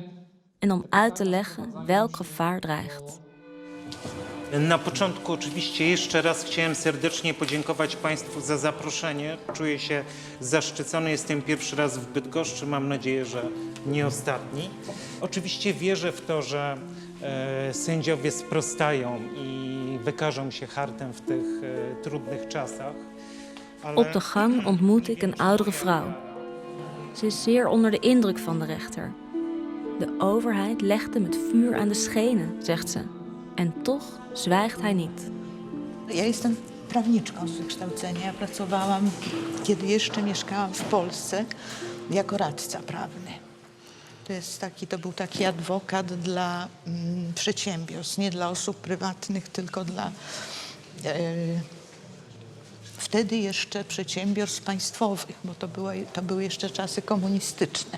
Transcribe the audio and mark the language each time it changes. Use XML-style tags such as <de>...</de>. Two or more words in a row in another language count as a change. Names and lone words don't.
<nl>En om uit te leggen welk gevaar dreigt.</nl> <pl>Na początku oczywiście jeszcze raz chciałem serdecznie podziękować Państwu za zaproszenie. Czuję się zaszczycony. Jestem pierwszy raz w Bydgoszczy. Mam nadzieję, że nie ostatni. Oczywiście wierzę w to, że sędziowie sprostają i wykażą się hartem w tych trudnych czasach.</pl> <nl>Op de gang ontmoet ik een oudere vrouw. Ze is zeer onder de indruk van de rechter. De overheid legt hem het vuur aan de schenen, zegt ze. En toch zwijgt hij niet.</nl> <pl>Ja jestem prawniczką z wykształcenia. Ja pracowałam, kiedy jeszcze mieszkałam w Polsce, jako radca prawny. To był taki adwokat dla przedsiębiorstw, nie dla osób prywatnych, tylko dla wtedy jeszcze przedsiębiorstw państwowych, bo to były jeszcze czasy komunistyczne.</pl>